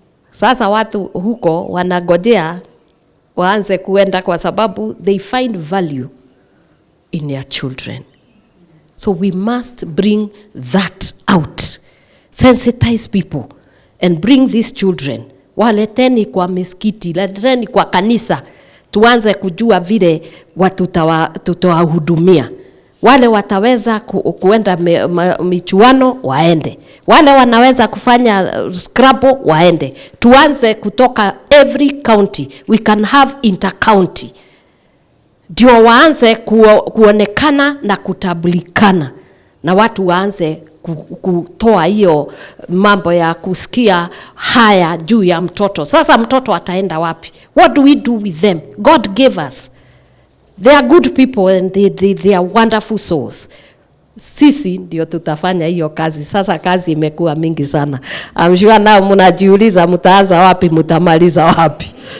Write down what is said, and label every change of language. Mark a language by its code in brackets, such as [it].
[sw] Sasa watu huko wanagojea waanze kuenda kwa sababu [en] they find value in their children. So we must bring that out. Sensitize people and bring these children. [sw] Waleteni kwa misikiti, leteni kwa kanisa. Tuanze kujua vile tutawahudumia. Wale wataweza kuenda michuano waende. Wale wanaweza kufanya scrabble waende. Tuanze kutoka [en] every county. We can have inter-county. [sw] Ndio waanze kuonekana na kutambulikana. Na watu waanze kutoa hiyo mambo ya kusikia haya juu ya mtoto. Sasa mtoto ataenda wapi? [en] What do we do with them? God gave us. They are good people and they are wonderful souls. [sw] Sisi ndio tutafanya hiyo kazi. Sasa kazi imekuwa mingi sana. [en] I'm sure now [sw] mnajiuliza mtaanza wapi, mtamaliza wapi.